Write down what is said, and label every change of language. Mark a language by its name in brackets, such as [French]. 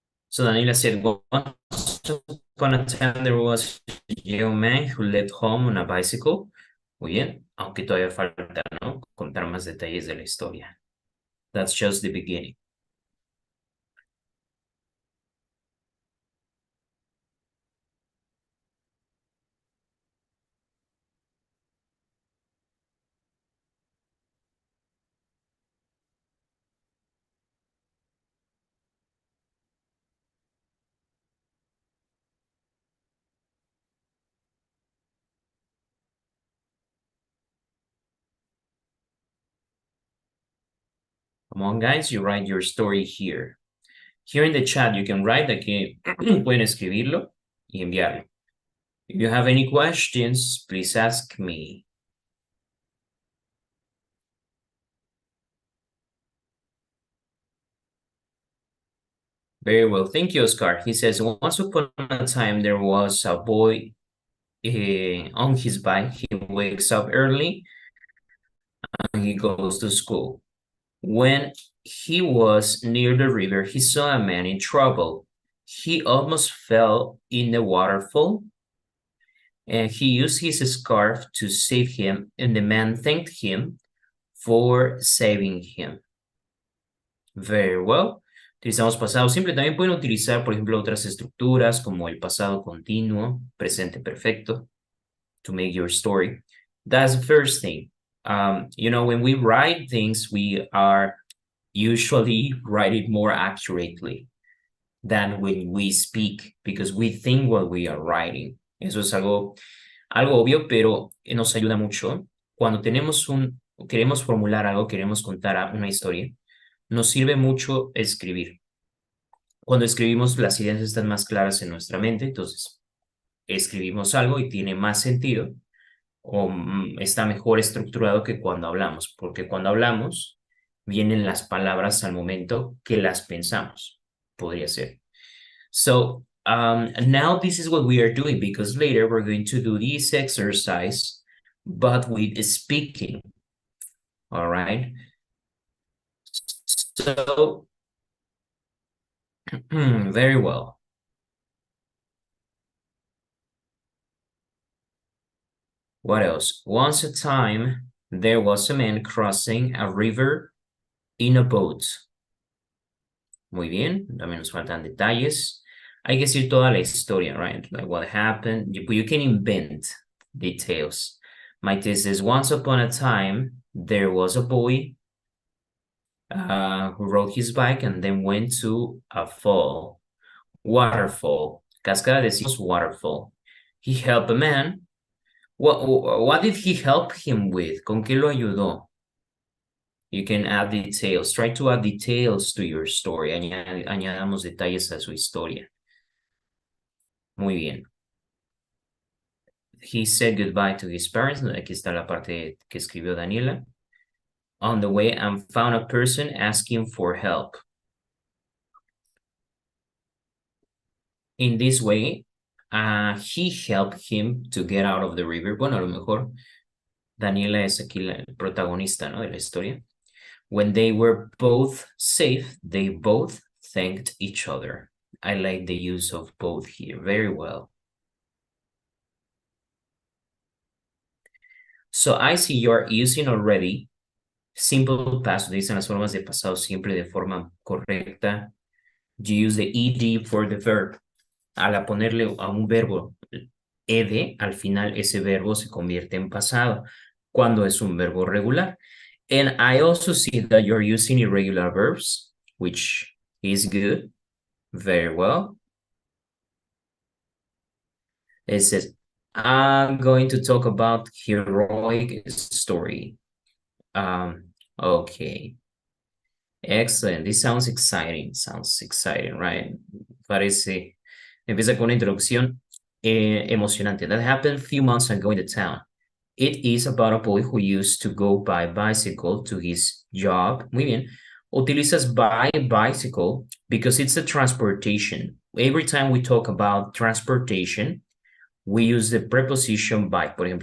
[English] So Daniela said, once upon a time there was a young man who left home on a bicycle. [Spanish] Muy bien, aunque todavía falta, ¿no? Contar más detalles de la historia. [English] That's just the beginning. Come on, guys, you write your story here. Here in the chat, you can write, [Spanish] aquí pueden escribirlo y enviarlo. [English] If you have any questions, please ask me. Very well. Thank you, Oscar. He says, once upon a time, there was a boy on his bike. He wakes up early and he goes to school. When he was near the river, he saw a man in trouble. He almost fell in the waterfall, and he used his scarf to save him, and the man thanked him for saving him. Very well. [Spanish] Utilizamos pasado simple. También pueden utilizar, por ejemplo, otras estructuras como el pasado continuo, presente perfecto, [English] to make your story. That's the first thing. When we write things, we are usually write it more accurately than when we speak, because we think what we are writing. [Spanish] Eso es algo obvio, pero nos ayuda mucho. Cuando queremos formular algo, queremos contar una historia, nos sirve mucho escribir. Cuando escribimos, las ideas están más claras en nuestra mente, entonces escribimos algo y tiene más sentido o está mejor estructurado que cuando hablamos, porque cuando hablamos vienen las palabras al momento que las pensamos, podría ser. [English] So now this is what we are doing, because later we're going to do this exercise, but with speaking, all right? So, very well. What else? Once a time, there was a man crossing a river in a boat. [Spanish] Muy bien, también nos faltan detalles. Hay que decir toda la historia, right? [English] Like what happened. You can invent details. Maite says, once upon a time, there was a boy who rode his bike and then went to a fall. Waterfall. [Spanish] Cascada decimos [English] waterfall. He helped a man. What did he help him with? [Spanish] ¿Con qué lo ayudó? [English] You can add details. Try to add details to your story. [Spanish] Añadamos detalles a su historia. Muy bien. [English] He said goodbye to his parents. [Spanish] Aquí está la parte que escribió Daniela. [English] On the way, and found a person asking for help. In this way, he helped him to get out of the river. [Spanish] Bueno, a lo mejor Daniela es aquí la protagonista, ¿no? De la historia. [English] When they were both safe, they both thanked each other. I like the use of both here. Very well. So I see you're using already simple past. [Spanish] Utilizan las formas de pasado siempre de forma correcta. [English] You use the ed for the verb. [Spanish] Al ponerle a un verbo ed, al final ese verbo se convierte en pasado cuando es un verbo regular. [English] And I also see that you're using irregular verbs, which is good. Very well. It says, I'm going to talk about heroic story. Okay. Excellent. This sounds exciting. Sounds exciting, right? [Spanish] Parece. Empieza con una introducción emocionante. [English] That happened a few months ago in the town. It is about a boy who used to go by bicycle to his job. [Spanish] Muy bien. [English] Utilizas by bicycle because it's a transportation. Every time we talk about transportation, we use the preposition by.